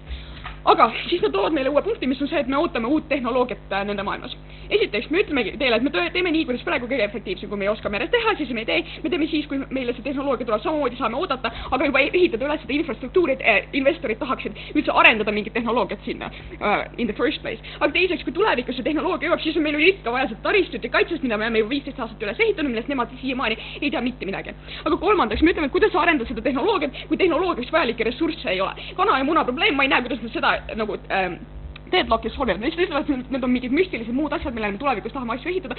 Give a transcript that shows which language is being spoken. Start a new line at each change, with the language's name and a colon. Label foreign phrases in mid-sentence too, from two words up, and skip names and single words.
Estonian: Aga siis nad toovad meile uue punkti, mis on see, et me ootame uut tehnoloogiat nende maailmas. Esiteks, me ütlemegi teile, et me teeme nii, kuidas praegu kõige efektiivsem, kui me ei oska meres teha, siis me ei tee. Me teeme siis, kui meile see tehnoloogia tuleb, samamoodi saame oodata, aga juba ehitada üles seda infrastruktuuri, et investorid tahaksid üldse arendada mingit tehnoloogiat sinna
English: in the first place.
Estonian: Aga teiseks, kui tulevikus see tehnoloogia jõuab, siis on meil ju ikka vaja seda taristut ja kaitsest, mida me oleme juba 15 aastat üles ehitanud, millest nemad siiamaani ei tea mitte midagi. Aga kolmandaks, me ütleme, et kuidas arendada seda tehnoloogiat, kui tehnoloogiaks vajalikke ressursse ei ole. Kana ja muna probleem, ma ei näe, kuidas me seda nagu deadlock'is sobivad. Me lihtsalt ütlevad, et need on mingid müstilised muud asjad, millele me tulevikus tahame asju ehitada.